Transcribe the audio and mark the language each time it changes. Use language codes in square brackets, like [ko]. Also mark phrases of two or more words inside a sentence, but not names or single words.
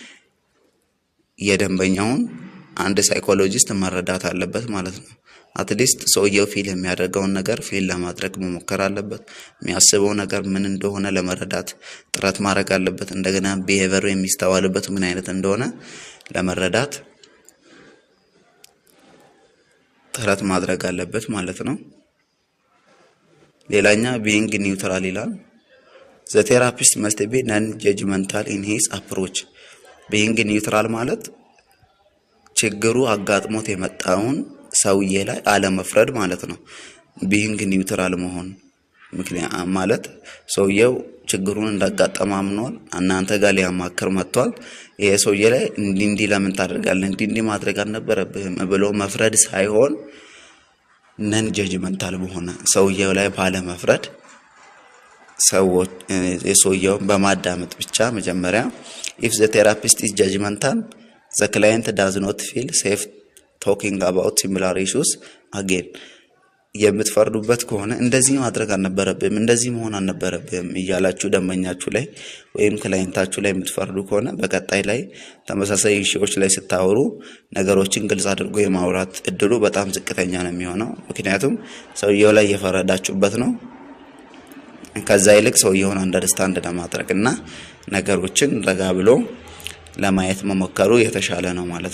[am] የደንበኛውን አንድ ሳይኮሎጂስት መረዳት አለበት ማለት ነው። አትሊስት ሰውየው ፊል የሚያደርገውን ነገር ፊል ለማድረግ መሞከር አለበት። የሚያስበው ነገር ምን እንደሆነ ለመረዳት ጥረት ማድረግ አለበት። እንደገና ቢሄቨሩ የሚስተዋልበት ምን አይነት እንደሆነ ለመረዳት ጥረት ማድረግ አለበት ማለት ነው። ሌላኛ [en] being neutral [am] ይላል። [en] the therapist must be non-judgmental in his approach። being neutral [am] ማለት ችግሩ አጋጥሞት የመጣውን ሰውዬ ላይ አለመፍረድ ማለት ነው። [en] being neutral [am] መሆን ምክንያት ማለት ሰውየው ችግሩን እንዳጋጠመ አምኗል፣ እናንተ ጋር ሊያማክር መጥቷል። ይሄ ሰውዬ ላይ እንዲህ ለምን ታደርጋለህ እንዲህ ማድረግ አልነበረብህም ብሎ መፍረድ ሳይሆን [en] non judgmental [am] በሆነ ሰውየው ላይ ባለ መፍረድ ሰዎች የሰውየውን በማዳመጥ ብቻ መጀመሪያ [en] if the therapist is judgmental the client does not feel safe talking about similar issues again። [am] የምትፈርዱበት ከሆነ እንደዚህ ማድረግ አልነበረብህም፣ እንደዚህ መሆን አልነበረብህም እያላችሁ ደንበኛችሁ ላይ ወይም ክላይንታችሁ ላይ የምትፈርዱ ከሆነ በቀጣይ ላይ ተመሳሳይ ኢሹዎች ላይ ስታወሩ ነገሮችን ግልጽ አድርጎ የማውራት እድሉ በጣም ዝቅተኛ ነው የሚሆነው። ምክንያቱም ሰውየው ላይ እየፈረዳችሁበት ነው። ከዛ ይልቅ ሰውየውን አንደርስታንድ ለማድረግ እና ነገሮችን ረጋ ብሎ ለማየት መሞከሩ የተሻለ ነው ማለት